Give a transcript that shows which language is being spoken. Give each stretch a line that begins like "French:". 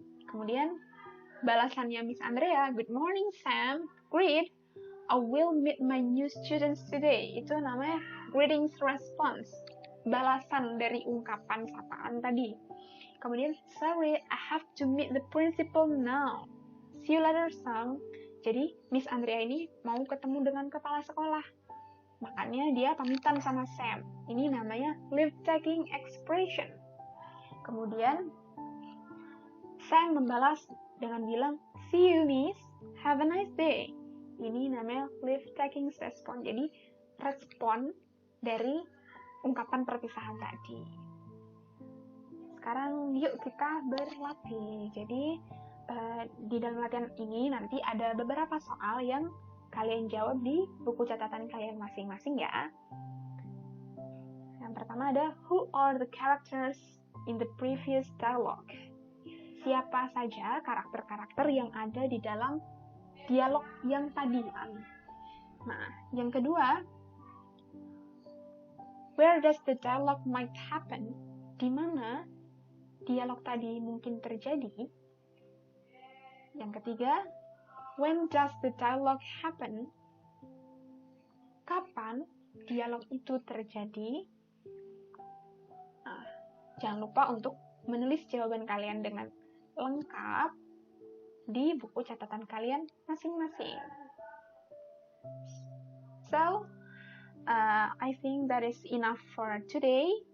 Indonesian: Kemudian balasannya
English: Miss Andrea, good morning Sam, great, I will meet my new students today.
Indonesian: Itu namanya greetings response, balasan dari ungkapan sapaan tadi. Kemudian,
English: sorry, I have to meet the principal now. See you later, Sam.
Indonesian: Jadi, Miss Andrea ini mau ketemu dengan kepala sekolah. Makanya dia pamitan sama Sam. Ini namanya leave taking expression. Kemudian Sam membalas dengan bilang,
English: see you miss, have a nice day.
Indonesian: Ini namanya leave taking response. Jadi respon dari ungkapan perpisahan tadi. Sekarang yuk kita berlatih. Jadi di dalam latihan ini nanti ada beberapa soal yang kalian jawab di buku catatan kalian masing-masing ya. Yang pertama ada,
English: who are the characters in the previous dialogue?
Indonesian: Siapa saja karakter-karakter yang ada di dalam dialog yang tadi? Nah, yang kedua,
English: where does the dialogue might happen?
Indonesian: Di mana dialog tadi mungkin terjadi? Yang ketiga,
English: when does the dialogue happen?
Indonesian: Kapan dialog itu terjadi? Nah, jangan lupa untuk menulis jawaban kalian dengan lengkap di buku catatan kalian masing-masing.
English: So, I think that is enough for today.